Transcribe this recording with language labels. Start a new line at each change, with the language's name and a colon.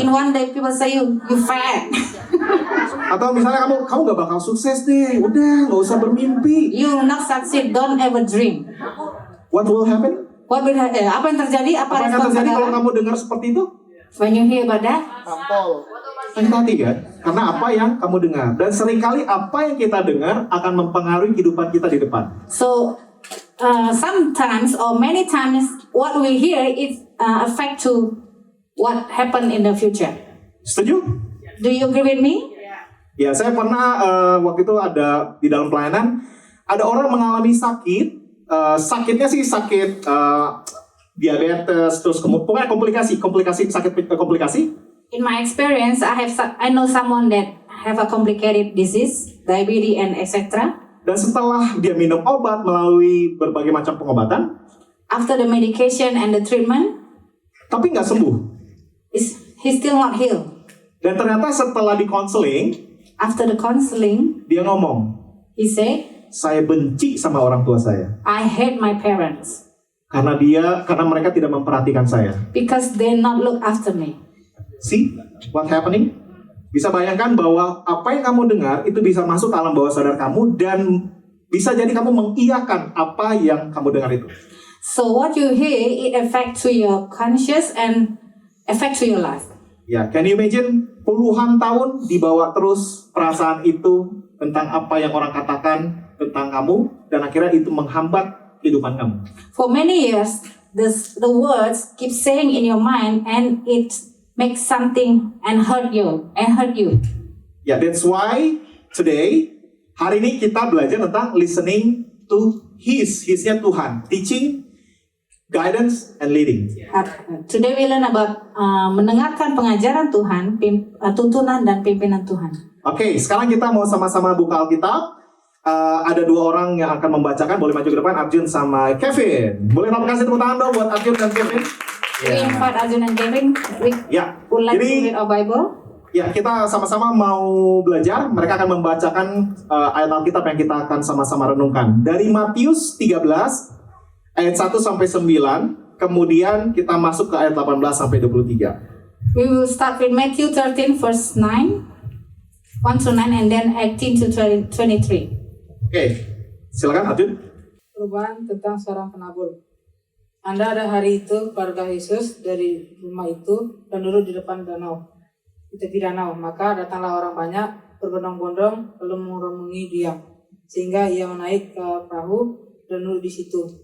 English: in one day people say you fat.
Indonesian: Atau misalnya kamu nggak bakal sukses deh. Udah nggak usah bermimpi.
English: You will not succeed. Don't ever dream. What will happen?
Indonesian: Apa yang terjadi? Apa yang akan respon terjadi kalau saudara? kamu dengar seperti itu?
English: When you hear about that?
Indonesian: Tampol. Sakit hati kan? Karena apa yang kamu dengar. Dan seringkali apa yang kita dengar akan mempengaruhi kehidupan kita di depan.
English: So sometimes or many times what we hear is affect to what happen in the future.
Indonesian: Setuju?
English: Do you agree with me?
Indonesian: Ya, saya pernah waktu itu ada di dalam pelayanan, ada orang mengalami sakit. Sakitnya sih sakit diabetes, terus pokoknya komplikasi sakit komplikasi.
English: In my experience, I know someone that have a complicated disease, diabetes and etc.
Indonesian: Dan setelah dia minum obat melalui berbagai macam pengobatan,
English: After the medication and the treatment,
Indonesian: tapi nggak sembuh.
English: he's still not healed.
Indonesian: Dan ternyata setelah di counseling,
English: After the counseling,
Indonesian: dia ngomong,
English: he said,
Indonesian: saya benci sama orang tua saya
English: I hate my parents
Indonesian: karena mereka tidak memperhatikan saya.
English: because they not look after me. See what happening?
Indonesian: Bisa bayangkan bahwa apa yang kamu dengar itu bisa masuk ke alam bawah sadar kamu dan bisa jadi kamu mengiyakan apa yang kamu dengar itu.
English: So what you hear, it affect to your conscious and affect to your life.
Indonesian: Ya,
English: can you imagine
Indonesian: puluhan tahun dibawa terus perasaan itu tentang apa yang orang katakan tentang kamu dan akhirnya itu menghambat kehidupan kamu.
English: For many years, the words keep saying in your mind and it makes something and hurt you.
Indonesian: Ya,
English: that's why today,
Indonesian: hari ini kita belajar tentang
English: listening to
Indonesian: His-nya Tuhan. Teaching
English: guidance and leading. Today we learn about
Indonesian: mendengarkan pengajaran Tuhan, tuntunan dan pimpinan Tuhan. Oke, sekarang kita mau sama-sama buka Alkitab. Ada dua orang yang akan membacakan. Boleh maju ke depan, Arjun sama Kevin. Boleh terima kasih tepuk tangan dong buat Arjun dan Kevin.
English: We invite Arjun and Kevin. We would like to read our Bible.
Indonesian: Ya, kita sama-sama mau belajar. Mereka akan membacakan ayat Alkitab yang kita akan sama-sama renungkan. Dari Matius 13, ayat 1 sampai 9. Kemudian kita masuk ke ayat 18 sampai 23.
English: We will start with Matthew 13 verse 9, 1 to 9, and then 18 to 23.
Indonesian: Oke, silakan Arjun. Perubahan tentang seorang penabur. Anda ada hari itu keluarga Yesus dari rumah itu dan duduk di depan danau, di tepi danau. Maka datanglah orang banyak berbondong-bondong lalu mengerumuni dia, sehingga ia menaik ke perahu dan duduk di situ.